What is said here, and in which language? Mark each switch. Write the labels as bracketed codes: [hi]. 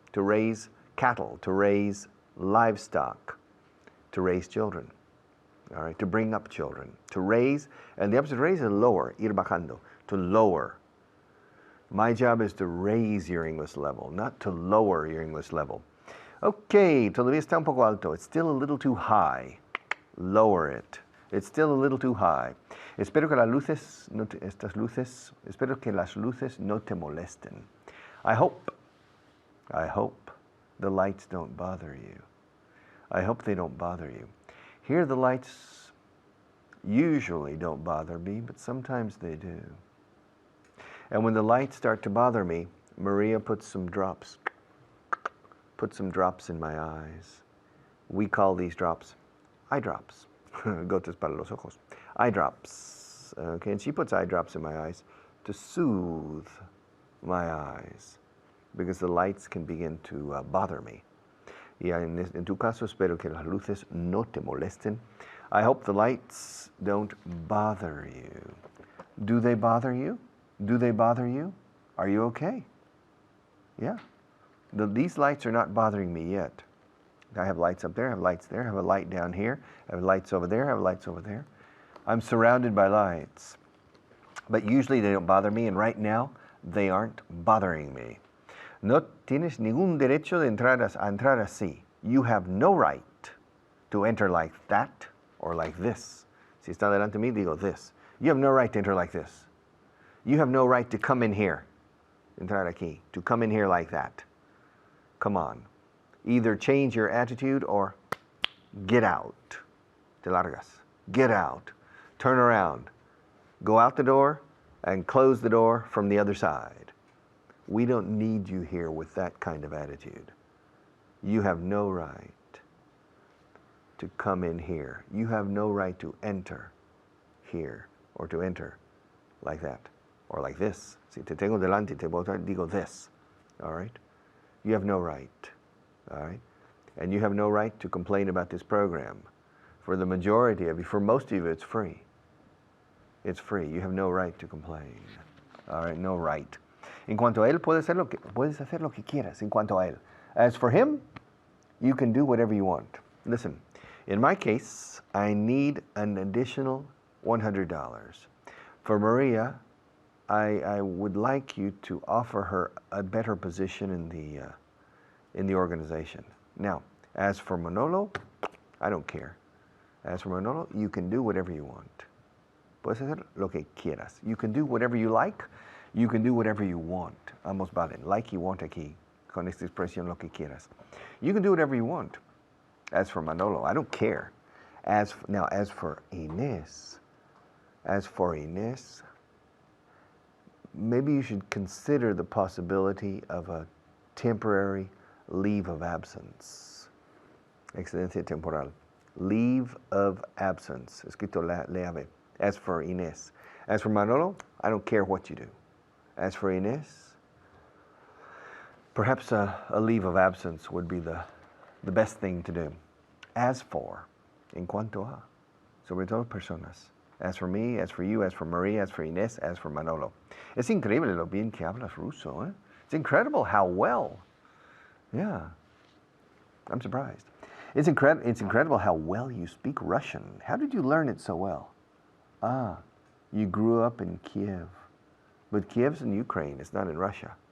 [en] To raise cattle, to raise livestock. To raise children. All right, to bring up children. To raise, and the opposite of raise is lower, [es] ir bajando. [en] To lower. My job is to raise your English level, not to lower your English level. [es] Okay, todavía está un poco alto. [en] It's still a little too high. Lower it. It's still a little too high. [es] Espero que las luces no te molesten. [en] I hope the lights don't bother you. I hope they don't bother you. Here the lights usually don't bother me, but sometimes they do. And when the lights start to bother me, Maria puts some drops in my eyes. We call these drops eye drops. [es] Gotas para los ojos. [en] Eye drops. Okay, and she puts eye drops in my eyes to soothe my eyes because the lights can begin to bother me. [es] Y en tu caso, espero que las luces no te molesten. [en] I hope the lights don't bother you. Do they bother you? Do they bother you? Are you okay? Yeah. These lights are not bothering me yet. I have lights up there, I have lights there, I have a light down here, I have lights over there, I have lights over there. I'm surrounded by lights. But usually they don't bother me, and right now they aren't bothering me. [es] No tienes ningún derecho de entrar así. [en] You have no right to enter like that or like this. [es] Si está delante de mí, digo [en] this. You have no right to enter like this. You have no right to come in here, [es] entrar aquí, [en] to come in here like that. Come on. Either change your attitude or get out. [es] Te largas. [en] Get out. Turn around. Go out the door and close the door from the other side. We don't need you here with that kind of attitude. You have no right to come in here. You have no right to enter here or to enter like that. Or like this. [es] Si te tengo delante, te voy a digo [en] this. All right? You have no right. All right? And you have no right to complain about this program. For the majority of you, for most of you, it's free. It's free. You have no right to complain. All right? No right. [es] En cuanto a él, puedes hacer lo que quieras. En cuanto a él. [en] As for him, you can do whatever you want. Listen, in my case, I need an additional $100. For Maria, I would like you to offer her a better position in the organization. Now, as for Manolo, I don't care. As for Manolo, you can do whatever you want. [es] Puedes hacer lo que quieras. [en] You can do whatever you like. You can do whatever you want. [es] Ambos valen. [en] Like you want [es] aquí, con esta expresión lo que quieras. [en] You can do whatever you want. As for Manolo, I don't care. As for Inés, maybe you should consider the possibility of a temporary leave of absence. [es] Excedencia temporal. [en] Leave of absence. [es] Escrito [en] leave. As for Inés. As for Manolo, I don't care what you do. As for Inés, perhaps a leave of absence would be the best thing to do. As for, [es] en cuanto a, sobre todo personas. [en] As for me, as for you, as for Maria, as for Inés, as for Manolo. [es] Es increíble lo bien que hablas ruso, eh? [en] It's incredible how well. Yeah, I'm surprised. It's incredible how well you speak Russian. How did you learn it so well? Ah, you grew up in Kiev. But Kiev's in Ukraine, it's not in Russia.